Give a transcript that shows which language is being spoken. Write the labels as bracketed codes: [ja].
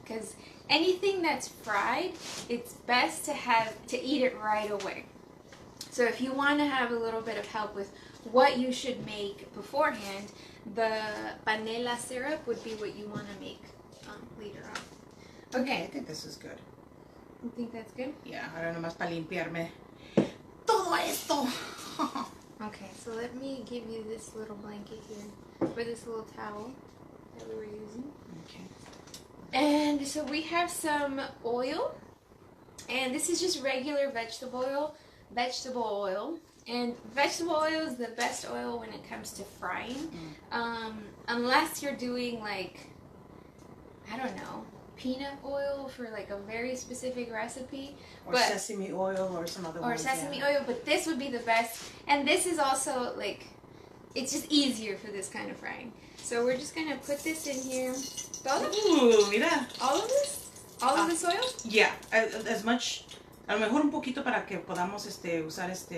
[en] Because anything that's fried, it's best to eat it right away. So if you want to have a little bit of help with what you should make beforehand, the panela syrup would be what you want to make later on. Okay, I think this is good. You think that's good? [es] Yeah, ahora nomás para limpiarme todo esto. [en] Okay, so let me give you this little blanket here, or this little towel that we were using. Okay. And so we have some oil, and this is just regular vegetable oil. And vegetable oil is the best oil when it comes to frying, unless you're doing like, I don't know, peanut oil for like a very specific recipe, Or sesame oil or some other or ones, sesame yeah. oil, but this would be the best. And this is also like, it's just easier for this kind of frying. So we're just gonna put this in here. [es] Todo? Ooh, mira. [en] All of this? All of this oil? [es] Yeah, as much, a lo mejor un poquito para que podamos usar